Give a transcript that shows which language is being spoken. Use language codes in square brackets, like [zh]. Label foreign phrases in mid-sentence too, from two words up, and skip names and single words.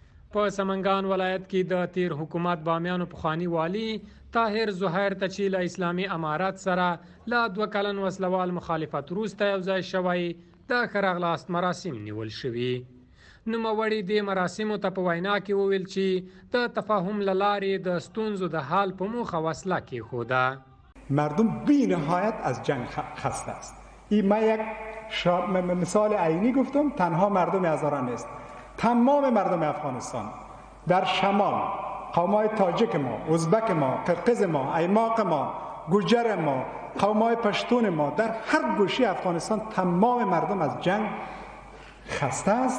[ps] په سمنګان ولایت کې د تیر حکومت بامیانو پخوانی والی طاهر زهیر ته چې له اسلامي امارات سره له 2 کلن وسلوال مخالفت وروسته یو ځای شوی د ښه راغلاست مراسم نیول شوي. نوموړي دې مراسمو ته په وینا کې وویل چې د تفاهم له لارې د ستونزو د حل په موخه وسله کېښوده. [fa] مردم بی نهایت از جنگ خسته است. این من یک مثال عینی گفتم، تنها مردم هزاران نیست، تمام مردم افغانستان در شمال، قوم‌های تاجیک ما، ازبک ما، قرقیز ما، ایماق ما، گوجر ما، قوم‌های پشتون ما، در هر گوشه افغانستان تمام مردم از جنگ خسته است.